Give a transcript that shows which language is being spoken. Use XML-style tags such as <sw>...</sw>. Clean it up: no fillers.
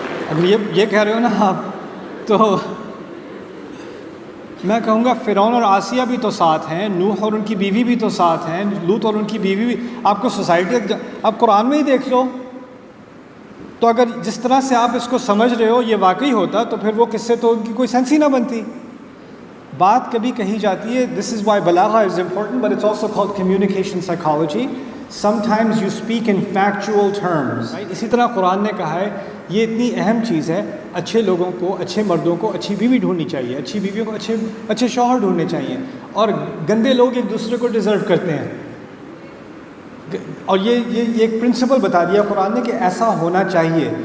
<ur>اگر یہ کہہ رہے ہو نا آپ، تو میں کہوں گا فرعون اور آسیہ بھی تو ساتھ ہیں، نوح اور ان کی بیوی بھی تو ساتھ ہیں، لوط اور ان کی بیوی بھی. آپ کو سوسائٹی آپ قرآن میں ہی دیکھ لو. تو اگر جس طرح سے آپ اس کو سمجھ رہے ہو یہ واقعی ہوتا تو پھر وہ قصے تو ان کی کوئی سینس ہی نہ بنتی. بات کبھی کہی جاتی ہے،</ur> <en>This is why بلاغہ is important but it's also called communication psychology. sometimes you speak in factual terms.</en> <ur>اسی طرح قرآن نے کہا ہے یہ اتنی اہم چیز ہے، اچھے لوگوں کو، اچھے مردوں کو اچھی بیوی ڈھونڈنی چاہیے، اچھی بیویوں کو اچھے شوہر ڈھونڈنے چاہیے، اور گندے لوگ ایک دوسرے کو ڈیزرو کرتے ہیں. اور یہ ایک پرنسپل بتا دیا قرآن نے کہ ایسا ہونا چاہیے.</ur>